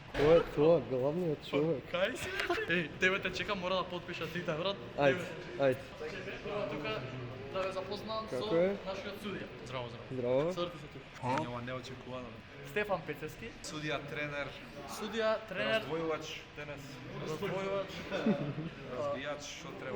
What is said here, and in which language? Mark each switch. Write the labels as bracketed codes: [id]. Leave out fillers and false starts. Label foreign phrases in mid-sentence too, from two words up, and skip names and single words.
[bg] е това, главният човек. [mk] Кай си? Ей, тебе те чекам, мора да подпиша сите, брат. Ајде, ајде. Прво тука да ве запознам со Како е? нашиот судија. Здраво, здраво. Здраво. Сорти се тука. Нема неочекувано. Стефан Пецевски, Судија, тренер, судија, тренер, раздвојувач, денес, раздвојувач, разбијач, што треба.